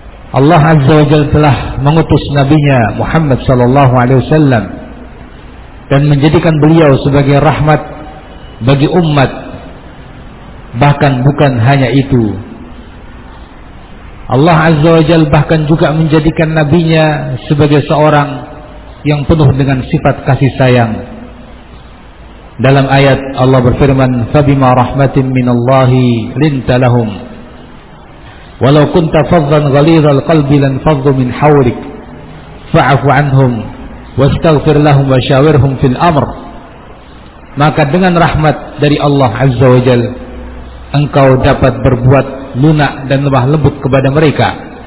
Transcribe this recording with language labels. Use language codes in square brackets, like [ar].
[id] Allah Azza wa Jal telah mengutus nabinya Muhammad sallallahu alaihi wasallam dan menjadikan beliau sebagai rahmat bagi umat. Bahkan bukan hanya itu, Allah Azza wa Jal bahkan juga menjadikan nabinya sebagai seorang yang penuh dengan sifat kasih sayang. Dalam ayat Allah berfirman, [ar] فَبِمَا رَحْمَةٍ مِّنَ اللَّهِ لِنْتَ لَهُمْ وَلَوْ كُنْتَ فَضًّا غَلِيظَ الْقَلْبِ لَانْفَضُّوا مِنْ حَوْلِكَ فَاعْفُ عَنْهُمْ وَاسْتَغْفِرْ لَهُمْ وَشَاوِرْهُمْ فِي الْأَمْرِ. [id] Maka dengan rahmat dari Allah Azza wa Jal, engkau dapat berbuat lunak dan lemah lembut kepada mereka.